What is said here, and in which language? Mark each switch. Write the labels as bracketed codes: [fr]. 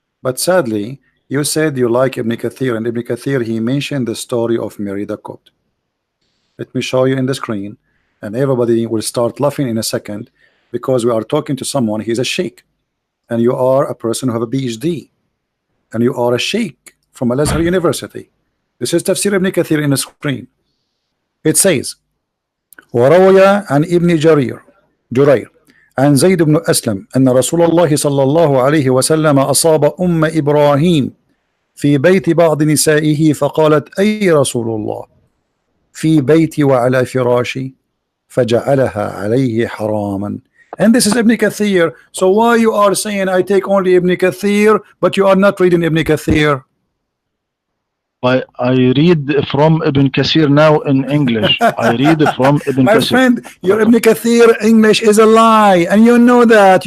[en] But sadly, you said you like Ibn Kathir, and Ibn Kathir, he mentioned the story of Mary the Copt. Let me show you in the screen, and everybody will start laughing in a second, because we are talking to someone, he's a sheik, and you are a person who have a PhD, and you are a sheik from Al-Azhar University. This is Tafsir Ibn Kathir in the screen. It says, [ar] وروي عن ابن جرير عن زيد بن أسلم أن رسول الله صلى الله عليه وسلم أصاب أم إبراهيم في بيت بعض نسائه فقالت أي رسول الله في بيتي وعلى فراشي فجعلها عليه حراما. [en] And this is Ibn Kathir. So why you are saying I take only Ibn Kathir, but you are not reading Ibn Kathir? I read from Ibn Kathir now in English. I read from Ibn Kathir. My friend, your Ibn Kathir English is a lie, and you know that.